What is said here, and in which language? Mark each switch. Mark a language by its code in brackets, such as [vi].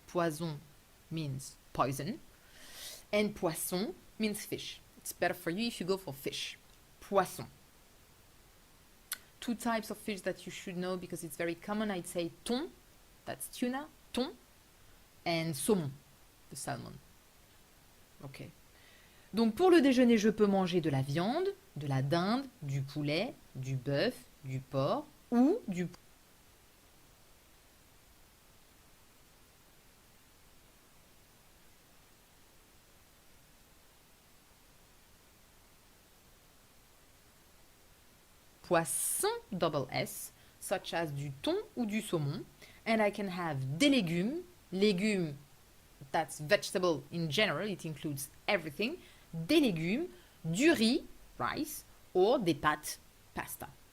[en] Poison means poison. And poisson means fish. It's better for you if you go for fish. Poisson. Two types of fish that you should know because it's very common. I'd say thon, that's tuna, thon, and saumon, the salmon. Ok. [fr] Donc pour le déjeuner, je peux manger de la viande, de la dinde, du poulet, du bœuf, du porc ou du poisson, double S, [en] such as [fr] du thon ou du saumon. [en] And I can have des légumes. Légumes, that's vegetable in general, it includes everything. [fr] Des légumes, du riz, rice, or des pâtes, pasta.